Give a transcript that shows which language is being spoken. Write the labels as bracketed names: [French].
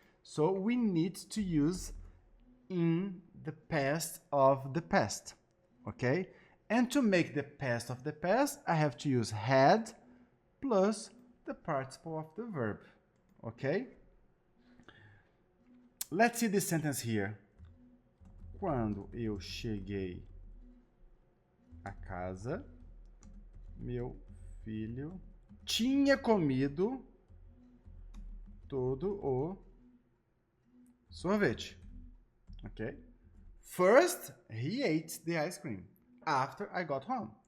[English] So we need to use in the past of the past. okay? And to make the past of the past, I have to use had plus the participle of the verb, okay? Let's see this sentence here. [Portuguese] Quando eu cheguei a casa, meu filho tinha comido todo o sorvete. [English] Okay? First, he ate the ice cream after I got home.